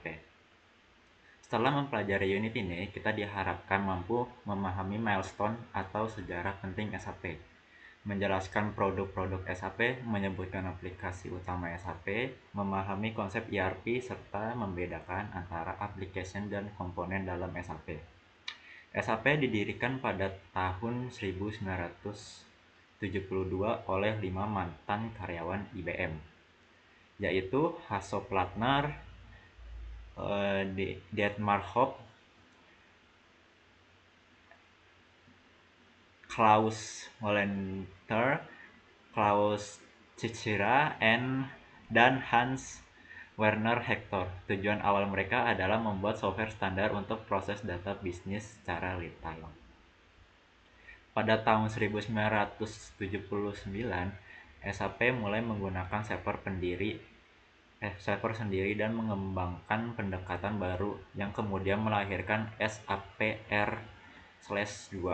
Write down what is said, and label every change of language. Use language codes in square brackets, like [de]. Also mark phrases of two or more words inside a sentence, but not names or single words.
[id] Setelah mempelajari unit ini, kita diharapkan mampu memahami milestone atau sejarah penting SAP, menjelaskan produk-produk SAP, menyebutkan aplikasi utama SAP, memahami konsep ERP, serta membedakan antara application dan komponen dalam SAP. SAP didirikan pada tahun 1972 oleh 5 mantan karyawan IBM, yaitu Hasso Plattner, Dietmar Hopp, Klaus Hollander, Klaus Cicera, dan Hans Werner Hector. Tujuan awal mereka adalah membuat software standar untuk proses data bisnis secara [en] real time. [id] Pada tahun 1979, SAP mulai menggunakan server sendiri dan mengembangkan pendekatan baru yang kemudian melahirkan SAP-R/2.